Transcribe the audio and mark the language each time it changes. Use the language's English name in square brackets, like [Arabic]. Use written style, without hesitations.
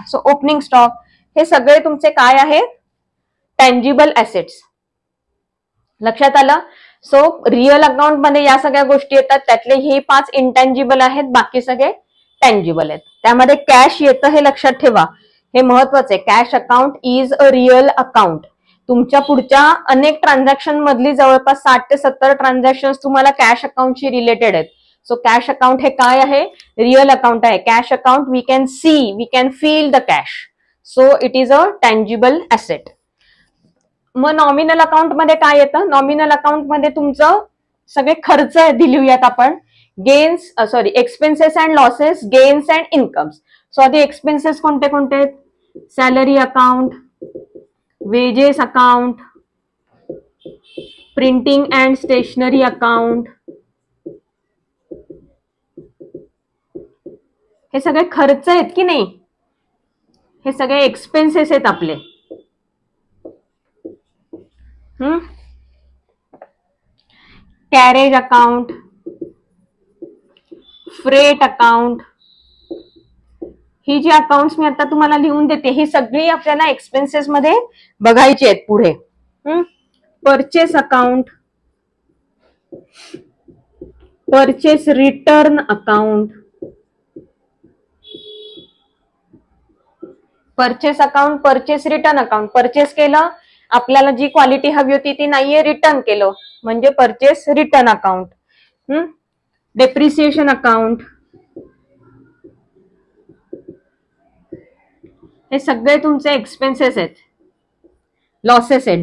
[Marathi] So opening stock हे सगळे तुमचे काय आहेत? Tangible assets. लक्षात आलं? सो रिअल अकाउंट मध्ये या सगळ्या गोष्टी येतात, त्यातले हे 5 इंटँजिबल आहेत, बाकी सगळे टँजिबल आहेत. त्यामध्ये कॅश येतं हे लक्षात ठेवा, हे महत्वाचं आहे. [English] Cash account is a real account. [Marathi] तुमच्या पुढच्या अनेक ट्रान्झॅक्शन मधली जवळपास 60 ते 70 ट्रान्झॅक्शन तुम्हाला कॅश अकाउंटशी रिलेटेड आहेत. सो कॅश अकाउंट हे काय आहे? रिअल अकाउंट आहे. [English] Cash account we can see, we can feel the cash, so it is a tangible asset. [Marathi] मग नॉमिनल अकाउंट मध्ये काय येतं? नॉमिनल अकाउंट मध्ये तुमचं सगळे खर्च दिलूयात आपण. [English] Gains expenses and losses, gains and incomes. [Marathi] So आधी एक्सपेन्सेस कोणते कोणते आहेत? [English] Salary account, wages account, printing and stationery account. [Marathi] हे सगळे खर्च आहेत की नाही? हे सगळे एक्सपेन्सेस आहेत आपले. कॅरेज अकाउंट, फ्रेट अकाउंट, ही जी अकाउंट्स मी आता तुम्हाला लिहून देते ही सगळी आपल्याला एक्सपेन्सेस मध्ये बघायची आहेत पुढे. [English] Purchase account, purchase return account. Purchase account, purchase return account. [Marathi] Purchase केलं, आपल्याला जी क्वालिटी हवी होती ती नाहीये, रिटर्न केलं म्हणजे purchase return account. [English] Depreciation account. [Marathi] हे सगळे तुमचे एक्सपेन्सेस आहेत. लॉसेस आहेत.